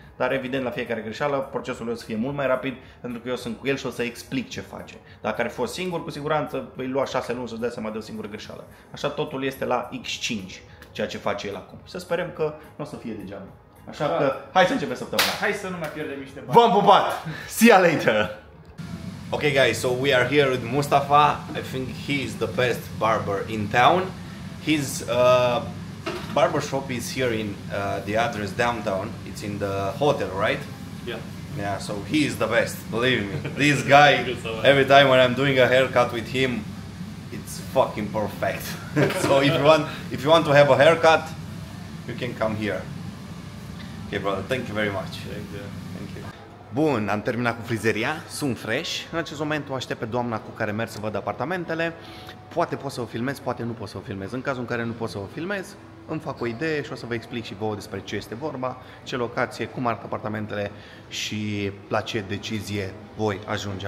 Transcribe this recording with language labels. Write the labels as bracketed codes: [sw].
[ro] Dar evident la fiecare greșeală procesul o să fie mult mai rapid pentru că eu sunt cu el și o să explic ce face. Dacă ar fi fost singur, cu siguranță îi lua 6 luni să-și dea seama de o singură greșeală. Așa totul este la X5, ceea ce face el acum. Să sperăm că nu o să fie degeaba. Așa că hai să începem săptămâna. Hai să nu mai pierdem niște bani. V-am pupat! [en] See you later! Okay guys, so we are here with Mustafa. I think he is the best barber in town. His barber shop is here in the address downtown. It's in the hotel, right? Yeah. Yeah, so he is the best, believe me. This guy, every time when I'm doing a haircut with him, it's fucking perfect. So if you want to have a haircut, you can come here. Okay, brother, thank you very much. Thank you. Thank you. [ro] Bun, am terminat cu frizeria, sunt fresh. În acest moment o aștept pe doamna cu care merg să văd apartamentele. Poate pot să o filmez, poate nu pot să o filmez. În cazul în care nu pot să o filmez, îmi fac o idee și o să vă explic și vouă despre ce este vorba, ce locație, cum arată apartamentele și la ce decizie voi ajunge.